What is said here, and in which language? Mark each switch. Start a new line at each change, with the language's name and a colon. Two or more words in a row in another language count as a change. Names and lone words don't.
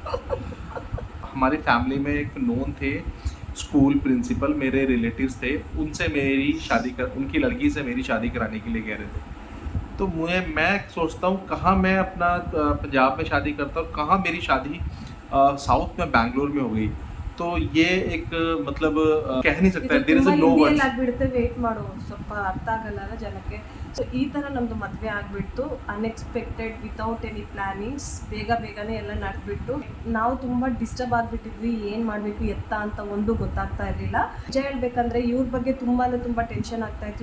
Hindi: हमारी फैमिली में एक नोन थे
English: school principal,
Hindi: मेरे रिलेटिव्स थे, उनसे मेरी उनकी लड़की से मेरी शादी कराने के लिए कह रहे थे। तो मैं सोचता हूँ कहाँ मैं अपना पंजाब में शादी करता हूँ, कहाँ मेरी शादी साउथ में बैंगलोर में हो गई। तो ये एक मतलब कह नहीं सकता,
English: there is no words.
Kannada: ಆಗ್ಬಿಡುತ್ತೆ, ವೇಟ್ ಮಾಡು, ಸ್ವಲ್ಪ ಅರ್ಥ ಆಗಲ್ಲ ಜನಕ್ಕೆ. ಸೊ ಈ ಥರ ನಮ್ಮದು ಮದುವೆ ಆಗಿಬಿಟ್ಟು ಅನ್ಎಕ್ಸ್ಪೆಕ್ಟೆಡ್,
English: without any plannings,
Kannada: ಬೇಗನೆ ಎಲ್ಲ ನಡೆದ್ಬಿಟ್ಟು ನಾವು ತುಂಬ ಡಿಸ್ಟರ್ಬ್ ಆಗಿಬಿಟ್ಟಿದ್ವಿ. ಏನು ಮಾಡಬೇಕು ಎತ್ತ ಅಂತ ಒಂದು ಗೊತ್ತಾಗ್ತಾ ಇರಲಿಲ್ಲ. ನಿಜ ಹೇಳ್ಬೇಕಂದ್ರೆ ಇವ್ರ ಬಗ್ಗೆ ತುಂಬ ಟೆನ್ಷನ್ ಆಗ್ತಾ ಇತ್ತು.